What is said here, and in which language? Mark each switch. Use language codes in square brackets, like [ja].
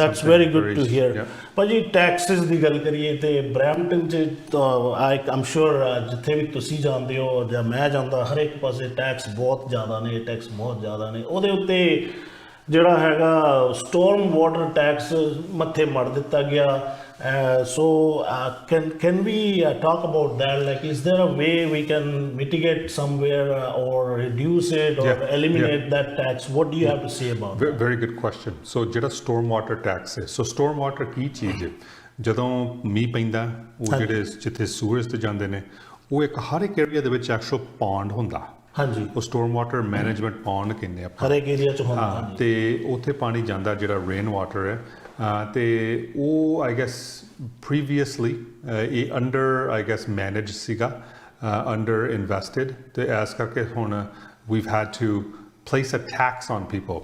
[en] That's very good to hear. [pa] ਭਾਜੀ Texas ਦੀ ਗੱਲ ਕਰੀਏ ਤੇ ਬਰੈਂਪਟਨ 'ਚ ਆਮ ਸ਼ੋਰ ਜਿੱਥੇ ਵੀ ਤੁਸੀਂ ਜਾਂਦੇ ਹੋ ਜਾਂ ਮੈਂ ਜਾਂਦਾ, ਹਰ ਇੱਕ ਪਾਸੇ ਟੈਕਸ ਬਹੁਤ ਜ਼ਿਆਦਾ ਨੇ, ਟੈਕਸ ਬਹੁਤ ਜ਼ਿਆਦਾ ਨੇ। ਉਹਦੇ ਉੱਤੇ ਜਿਹੜਾ ਹੈਗਾ ਸਟੋਰਮ ਵਾਟਰ ਟੈਕਸ ਮੱਥੇ ਮੜ ਦਿੱਤਾ ਗਿਆ। [en] So can we talk about that? Like, is there a way we can mitigate somewhere or reduce it or eliminate that tax? What do you have to say about that? Very good question. [pa] So ਜਿਹੜਾ storm water tax ਹੈ, so storm water ਕੀ ਚੀਜ਼ ਹੈ? ਜਦੋਂ ਮੀਂਹ ਪੈਂਦਾ, ਉਹ ਜਿਹੜੇ ਜਿੱਥੇ ਸੂਰਜ ਤੇ ਜਾਂਦੇ ਨੇ, ਉਹ ਇੱਕ ਹਰ ਇੱਕ ਏਰੀਆ ਦੇ ਵਿੱਚ ਐਕਚੁਅਲ ਪੌਂਡ ਹੁੰਦਾ। ਹਾਂਜੀ, ਉਹ ਸਟੋਰਮ ਵਾਟਰ ਮੈਨੇਜਮੈਂਟ ਪੌਂਡ ਕਹਿੰਦੇ ਆਪਾਂ, ਹਰ ਇੱਕ ਏਰੀਆ 'ਚ ਹੁੰਦਾ। ਅਤੇ ਉੱਥੇ ਪਾਣੀ ਜਾਂਦਾ ਜਿਹੜਾ ਰੇਨ ਵਾਟਰ ਹੈ, ਅਤੇ ਉਹ ਆਈ ਗੈਸ ਪ੍ਰੀਵੀਅਸਲੀ ਇਹ ਅੰਡਰ ਆਈ ਗੈਸ ਮੈਨੇਜ ਸੀਗਾ, ਅੰਡਰ ਇਨਵੈਸਟਿਡ, ਅਤੇ ਇਸ ਕਰਕੇ ਹੁਣ [en] We've had to place a tax on people.